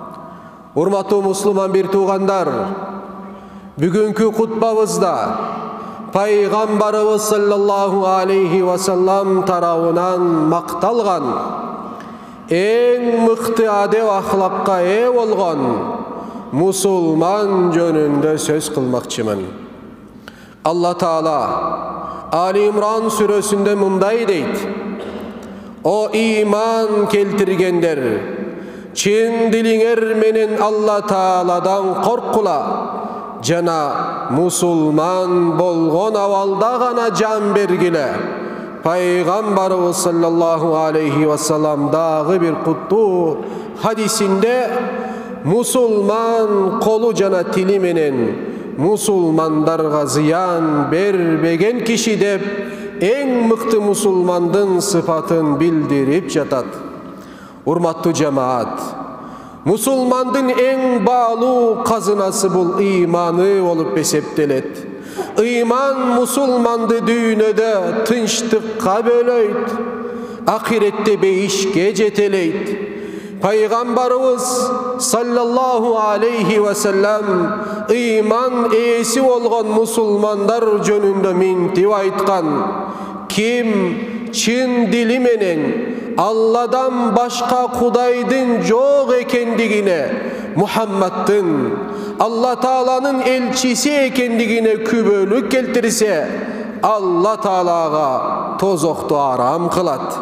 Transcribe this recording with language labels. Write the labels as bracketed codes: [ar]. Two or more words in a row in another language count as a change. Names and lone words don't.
[ky] Урматтуу мусулман бир туугандар, бүгүнкү кутбабызда Пайгамбарыбыз [ar] صلى الله عليه وسلم [ky] тарабынан макталган, эң мыкты адеп ахлакка ээ болгон мусулман жөнүндө сөз кылмакчымын. Алла Таала Али Имран сүрөсүндө мындай дейт: О иман келтиргендер, чын дилиңер менен Алла Тааладан коркула, жана мусулман болгон абалда гана жан бергиле. Пайгамбарыбыз [ar] صلى الله عليه وسلم [ky] дагы бир куттуу хадисинде мусулман колу жана тили менен мусулмандарга зыян бербеген киши деп эң мыкты мусулмандын сыфатын билдирип жатат. Урматтуу жамаат, мусулмандын эң баалуу казынасы бул ыйманы болуп эсептелет. Ыйман мусулманды дүйнөдө тынчтыкка бөлөйт, акиретте бейишке жетелейт. Пайгамбарыбыз [ar] صلى الله عليه وسلم [ky] ыйман ээси болгон мусулмандар жөнүндө минтип айткан: ким чын дили менен Алладан башка Кудайдын жок экендигине, Мухаммаддын Алла Тааланын элчиси экендигине күбөлүк келтирсе, Алла Таалага тозокту арам кылат.